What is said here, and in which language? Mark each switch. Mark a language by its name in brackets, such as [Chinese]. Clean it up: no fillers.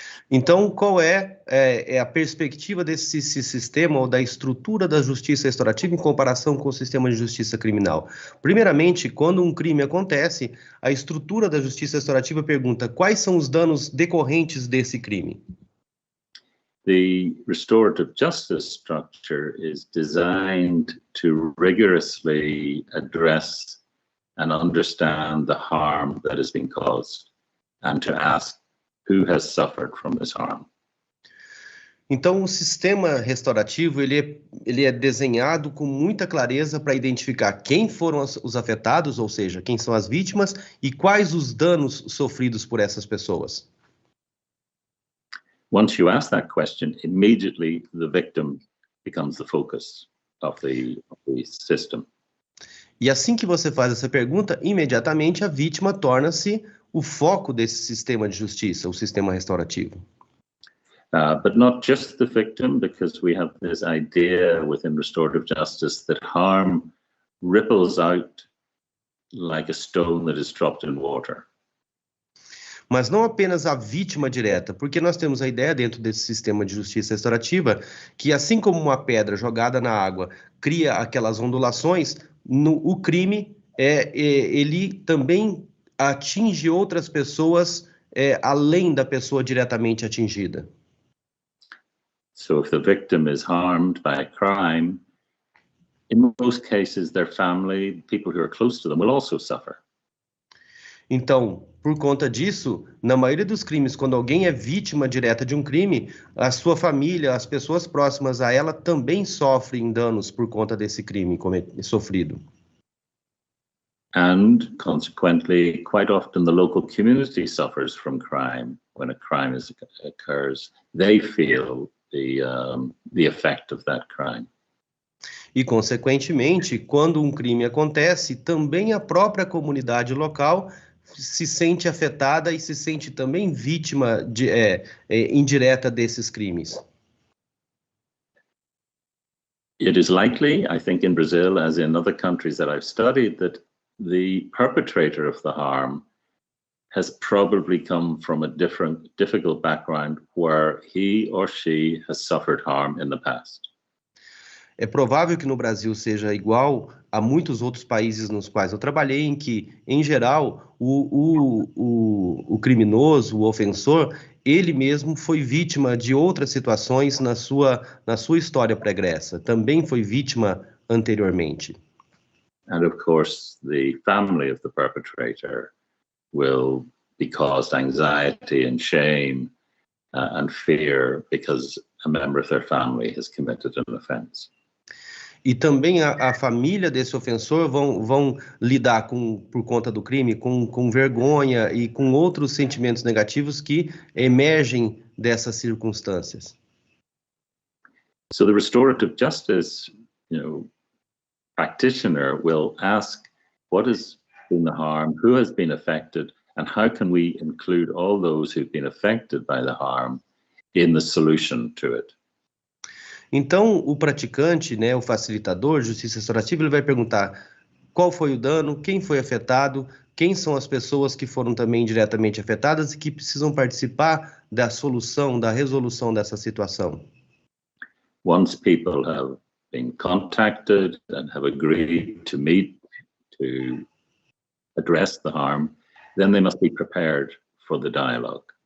[Portuguese] Então, qual é a perspectiva desse sistema ou da estrutura da justiça restaurativa em comparação com o sistema de justiça criminal? Primeiramente, quando um crime acontece, a estrutura da justiça restaurativa pergunta quais são os danos decorrentes desse crime. [English] The restorative justice structure is designed to rigorously address and understand the harm that has been caused and to ask who has suffered from this harm. [Portuguese] Então, o sistema restaurativo ele é desenhado com muita clareza para identificar quem foram os afetados, ou seja, quem são as vítimas e quais os danos sofridos por essas pessoas. [English] Once you ask that question, immediately the victim becomes the focus of the system. [Portuguese] E assim que você faz essa pergunta, imediatamente a vítima torna-se o foco desse sistema de justiça, o sistema restaurativo. [English] But not just the victim, because we have this idea within restorative justice that harm ripples out like a stone that is dropped in water. [Portuguese] Mas não apenas a vítima direta, porque nós temos a ideia dentro desse sistema de justiça restaurativa que assim como uma pedra jogada na água cria aquelas ondulações, o crime ele também atinge outras pessoas além da pessoa diretamente atingida. [English] So if the victim is harmed by a crime, in most cases their family, people who are close to them, will also suffer. [Portuguese] Então, por conta disso, na maioria dos crimes, quando alguém é vítima direta de um crime, a sua família, as pessoas próximas a ela também sofrem danos por conta desse crime sofrido. [English] And consequently, quite often the local community suffers from crime. When a crime occurs, they feel the effect of that crime. [Portuguese] E, consequentemente, quando um crime acontece, também a própria comunidade local se sente afetada e se sente também vítima indireta desses crimes. [English] It is likely, I think in Brazil, as in other countries that I've studied, that the perpetrator of the harm has probably come from a difficult background where he or she has suffered harm in the past. [Portuguese] É provável que no Brasil seja igual a muitos outros países nos quais eu trabalhei, em que, em geral, o criminoso, o ofensor, ele mesmo foi vítima de outras situações na sua história pregressa. Também foi vítima anteriormente. [English] And of course, the family of the perpetrator will be caused anxiety and shame and fear because a member of their family has committed an offense. [Portuguese] E também a família desse ofensor vão lidar por conta do crime com vergonha e com outros sentimentos negativos que emergem dessas circunstâncias. [English] So the restorative justice, practitioner will ask what has been the harm, who has been affected, and how can we include all those who've been affected by the harm in the solution to it. [Portuguese] Então, o praticante, o facilitador de justiça restaurativa, ele vai perguntar qual foi o dano, quem foi afetado, quem são as pessoas que foram também diretamente afetadas e que precisam participar da solução, da resolução dessa situação. [English] Once people have been contacted and have agreed to meet to address the harm, then they must be prepared for the dialogue.